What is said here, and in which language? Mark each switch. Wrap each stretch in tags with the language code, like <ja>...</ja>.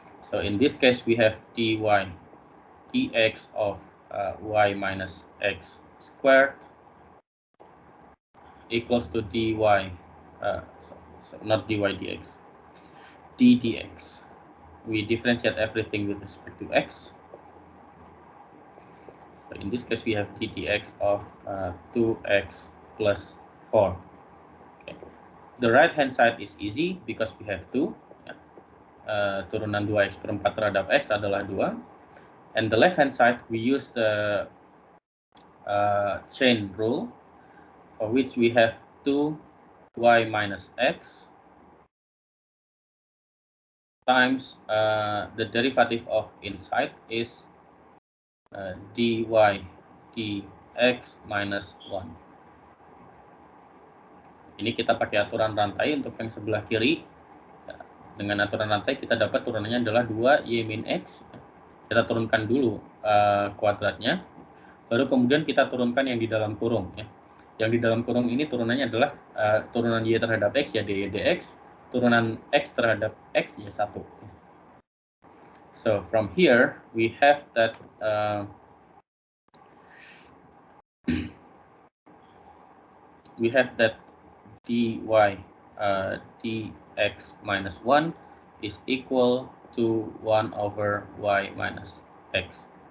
<en>So in this case, we have dy dx of y minus x squared equals to dy, so not dy dx, d dx. We differentiate everything with respect to x. So in this case, we have d dx of 2x plus 4. Okay. The right hand side is easy because we have 2.</en> <id>Turunan 2x per 4 terhadap x adalah 2.</id> <en>And the left hand side, we use the chain rule, for which we have 2y minus x times the derivative of inside is dy dx minus 1.</en> <id>Ini kita pakai aturan rantai untuk yang sebelah kiri. Dengan aturan rantai kita dapat turunannya adalah 2y min x. Kita turunkan dulu kuadratnya, baru kemudian kita turunkan yang di dalam kurung. Ya. Yang di dalam kurung ini turunannya adalah turunan y terhadap x, ya dy dx, turunan x terhadap x, ya 1.</id> <en>So from here we have that dy dx minus 1 is equal to 1 over y minus x.</en>